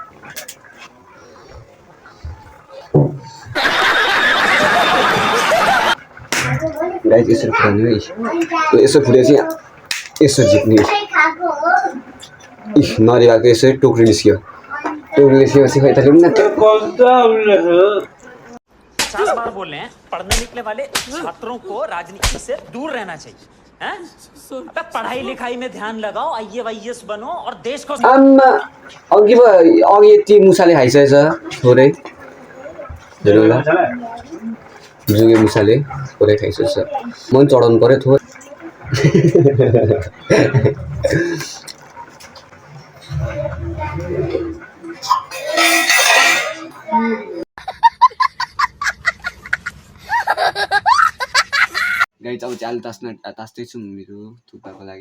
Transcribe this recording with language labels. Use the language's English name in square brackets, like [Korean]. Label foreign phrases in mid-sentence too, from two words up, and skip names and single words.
[Nepali] गाइस यसरी फुटाउने है। यसो फुटेपछि यसो झिक्ने। नरिवलको यसरी टोक्री निस्क्यो। टोक्री निस्केपछि खै त ल्याउनु न। [Hindi] 50 बार बोल रहे हैं पढ़ने निकले वाले छात्रों को राजनीति से दूर रहना चाहिए हैं? अबे पढ़ाई लिखाई में ध्यान लगाओ, IAS बनो और देश को। [Nepali] आम्मा अघि यति मुसाले खाइसकेछ थोरै। हेर्नु ल, जुगे मुसाले थोरै खाइसकेछ। म पनि चढाउनु पर्यो थोरै। गाइस अब चाहिँ आलु तास्दैछु मेरो थुक्पाको लागि।